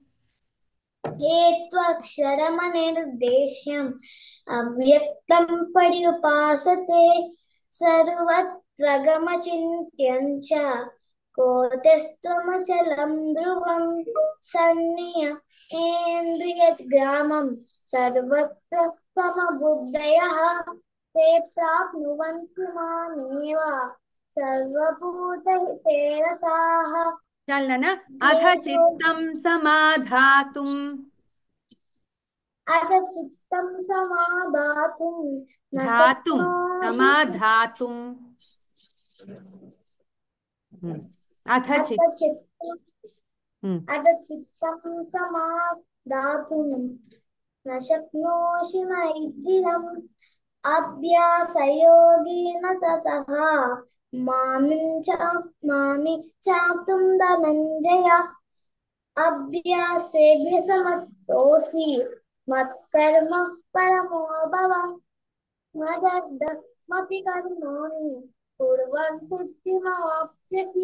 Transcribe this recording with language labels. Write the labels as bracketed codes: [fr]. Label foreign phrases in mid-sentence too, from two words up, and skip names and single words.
[sa] ఏత్వక్షరమనిర్దేశ్యం అవ్యక్తం పర్యుపాసతే సర్వత్రగమచింత్యం చ కోటస్థమచలం ధ్రువం సన్నియమేంద్రియగ్రామం సర్వత్ర సమబుద్ధయః ते प्राप्नुवन्ति मामेव सर्वभूतहिते रताः [te] చాలు నాన్న. అథ [sa] येषु చిత్తం సమాధాతుం अथ चित्तं समादातुं न ధాతుం शक्नोषि సమాధాతుం. ఉమ్. అథ अथ చిత్ चित्तं ఉమ్. अथ चित्तं समादातुं न शक्नोषि मैथिलम् अभ्यासयोगेन ततः मामिं चाप्तुं धनञ्जय अभ्यासेऽभ्यसमर्थोऽसि मत्कर्म परमो भव मदर्थमपि कर्माणि कुर्वन् सिद्धिमवाप्स्यसि